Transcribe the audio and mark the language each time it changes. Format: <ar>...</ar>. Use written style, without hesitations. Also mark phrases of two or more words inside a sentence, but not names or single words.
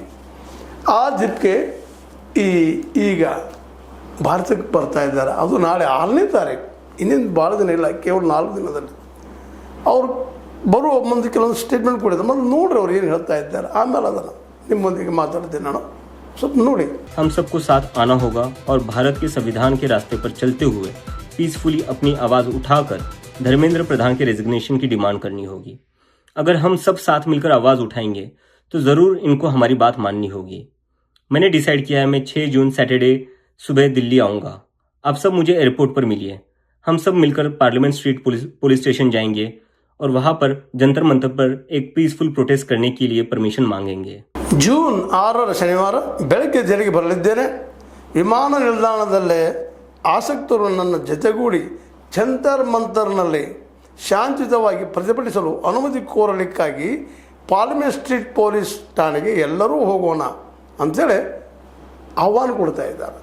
<kn>ಆ ದಿಕ್ಕೆ ಈಗ ಭಾರತಕ್ಕೆ ಬರ್ತಾ ಇದ್ದಾರೆ. ಅದು ನಾಳೆ 6ನೇ ತಾರೀಕು, ಇನ್ನೇನು ಭಾಳ ದಿನ ಇಲ್ಲ, ಕೇವಲ 4 ದಿನದಲ್ಲಿ ಅವ್ರು ಬರುವ ಮುಂದೆ ಕೆಲವೊಂದು ಸ್ಟೇಟ್ಮೆಂಟ್ ಕೊಡಿದ್ದಾರೆ. ಮತ್ತು ನೋಡ್ರಿ ಅವ್ರು ಏನು ಹೇಳ್ತಾ ಇದ್ದಾರೆ. ಆಮೇಲೆ ಅದನ್ನು ನಿಮ್ಮೊಂದಿಗೆ ಮಾತಾಡ್ತೀನಿ ನಾನು.</kn> <hi>हम सबको साथ आना होगा और भारत के संविधान के रास्ते पर चलते हुए पीसफुली अपनी आवाज उठाकर धर्मेंद्र प्रधान के रेजिग्नेशन की डिमांड करनी होगी. अगर हम सब साथ मिलकर आवाज उठाएंगे तो जरूर इनको हमारी बात माननी होगी. मैंने डिसाइड किया है मैं 6 जून सैटरडे सुबह दिल्ली आऊंगा. आप सब मुझे एयरपोर्ट पर मिलिए. हम सब मिलकर पार्लियामेंट स्ट्रीट पुलिस स्टेशन जाएंगे और वहां पर जंतर मंतर पर एक</hi> <en>peaceful protest</en> <hi>करने के लिए परमिशन मांगेंगे.</hi> <kn>ಜೂನ್ 6 ಶನಿವಾರ ಬೆಳಗ್ಗೆ ದೆಹಲಿಗೆ ಬರಲಿದ್ದೇನೆ. ವಿಮಾನ ನಿಲ್ದಾಣದಲ್ಲೇ ಆಸಕ್ತರು ನನ್ನ ಜೊತೆಗೂಡಿ ಜಂತರ್ ಮಂತರ್ನಲ್ಲಿ ಶಾಂತಿಯುತವಾಗಿ ಪ್ರತಿಭಟಿಸಲು ಅನುಮತಿ ಕೋರಲಿಕ್ಕಾಗಿ ಪಾರ್ಲಿಮೆಂಟ್ ಸ್ಟ್ರೀಟ್ ಪೊಲೀಸ್ ಠಾಣೆಗೆ ಎಲ್ಲರೂ ಹೋಗೋಣ ಅಂಥೇಳಿ ಆಹ್ವಾನ ಕೊಡ್ತಾ ಇದ್ದಾರೆ.</kn>